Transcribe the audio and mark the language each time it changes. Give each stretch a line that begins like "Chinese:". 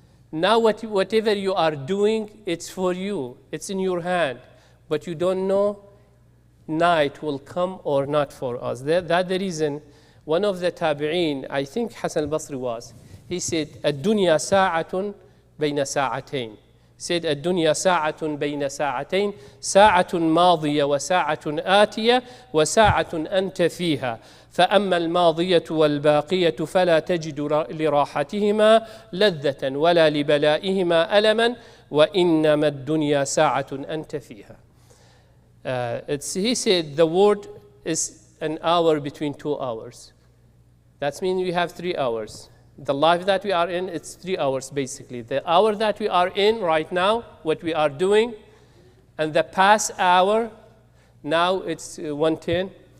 English: Now whatever you are doing, it's for you. It's in your hand. But you don't know night will come or not for us. That's the reason one of the tabi'een, I think Hassan al-Basri was, he said,
Arabic: الدنيا ساعة بين ساعتين. Said الدنيا ساعة بين ساعتين ساعة ماضية وساعة آتية وساعة أنت فيها فأما الماضية والباقية فلا تجد لراحتهما لذة ولا لبلائهما ألما وإنما الدنيا ساعة أنت فيها.
English: He said the word is an hour between 2 hours. That means we have 3 hours. The life that we are in, it's 3 hours basically. The hour that we are in right now, what we are doing, and the past hour, now it's 1:10.